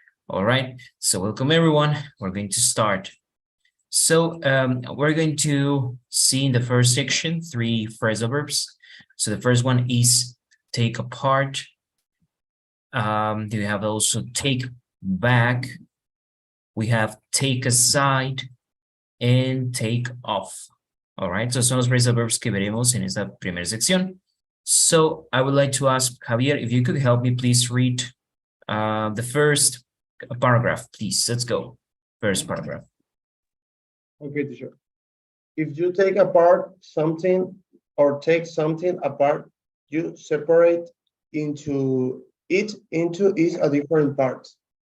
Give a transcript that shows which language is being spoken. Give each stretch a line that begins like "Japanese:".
English: All right, so welcome everyone. We're going to start. So we're going to see in the first section three phrasal verbs. So the first one is take apart. Do you have also take back? We have take aside and take off. All right,
Spanish: so son los phrasal verbs que veremos en esta primera sección.
English: So I would like to ask Javier, if you could help me please read the first paragraph, please. Let's go. First paragraph. Okay, teacher. If you take apart something or take something apart, you separate into its a different parts.